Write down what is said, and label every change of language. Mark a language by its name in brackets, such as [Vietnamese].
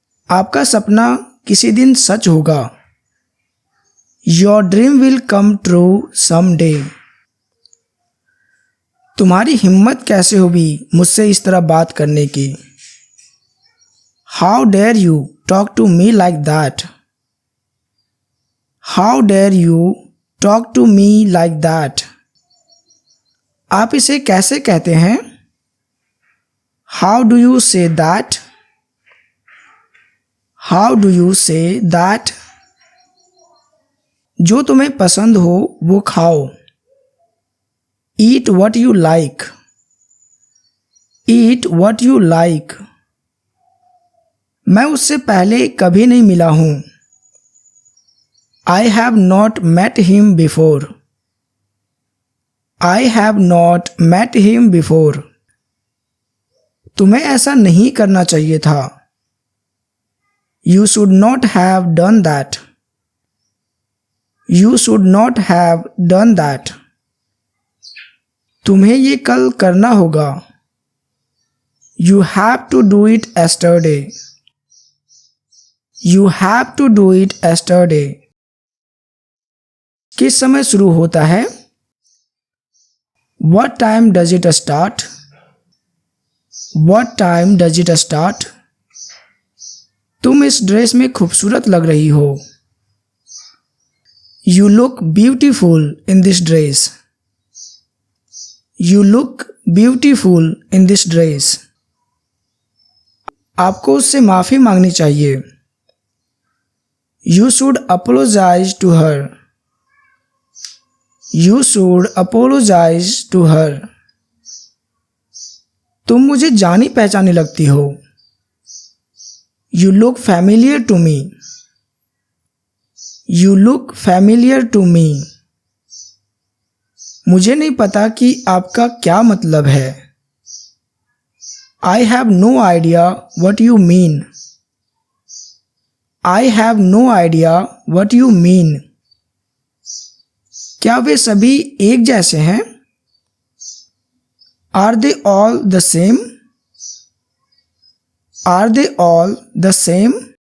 [Hindi] आपका सपना किसी दिन सच होगा. [English] Your dream will come true someday. [Hindi] तुम्हारी हिम्मत कैसे हुई मुझसे इस तरह बात करने की? [English] How dare you talk to me like that? How dare you talk to me like that? [Hindi] आप इसे कैसे कहते हैं? [English] How do you say that? How do you say that? [Hindi] जो तुम्हें पसंद हो वो खाओ. [English] Eat what you like. Eat what you like. [Hindi] मैं उससे पहले कभी नहीं मिला हूँ. [English] I have not met him before. I have not met him before. [Hindi] तुम्हें ऐसा नहीं करना चाहिए था. [English] You should not have done that. You should not have done that. [Hindi] तुम्हें ये कल करना होगा. [English] You have to do it yesterday. You have to do it yesterday. [Hindi] किस समय शुरू होता है? [English] What time does it start? What time does it start? [Hindi] तुम इस ड्रेस में खूबसूरत लग रही हो. [English] You look beautiful in this dress. You look beautiful in this dress. [Hindi] आपको उससे माफ़ी मांगनी चाहिए. [English] You should apologize to her. You should apologize to her. [Hindi] तुम मुझे जानी पहचानी लगती हो. [English] You look familiar to me. You look familiar to me. [Hindi] मुझे नहीं पता कि आपका क्या मतलब है. [English] I have no idea what you mean. I have no idea what you mean. [Hindi] क्या वे सभी एक जैसे हैं? [English] Are they all the same? Are they all the same?